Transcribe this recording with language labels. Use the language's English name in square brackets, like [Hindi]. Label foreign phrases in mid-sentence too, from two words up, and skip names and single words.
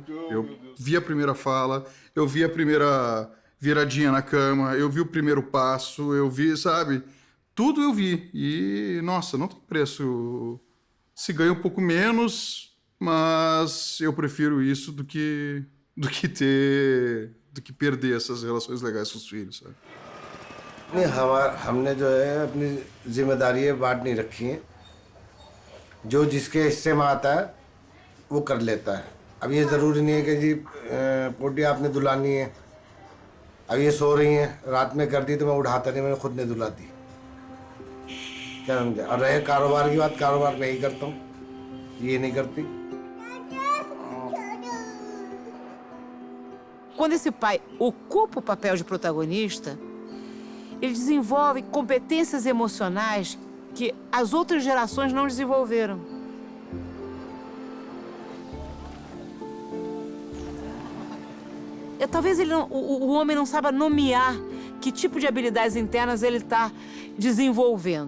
[Portuguese] Eu vi a primeira fala, eu vi a primeira viradinha na cama, eu vi o primeiro passo, eu vi, sabe? Tudo eu vi. E, nossa, não tem preço. Se ganha um pouco menos, mas eu prefiro isso do que perder essas relações legais com os filhos, sabe? [Hindi] हमने जो है अपनी जिम्मेदारियां बांट नहीं रखी हैं जो जिसके हिस्से में आता है वो कर लेता है अब ये ज़रूरी नहीं है कि जी पोटी आपने दुलानी है अब ये सो रही हैं रात में कर दी तो मैं उठाता नहीं मैंने खुद ने दुला दी क्या समझे और रहे कारोबार की बात कारोबार मैं ही करता हूँ ये नहीं करती [Portuguese] Quando esse pai ocupa o papel de protagonista, ele desenvolve competências emocionais que as outras gerações não desenvolveram. Talvez o homem não saiba nomear que tipo de habilidades internas ele está desenvolvendo.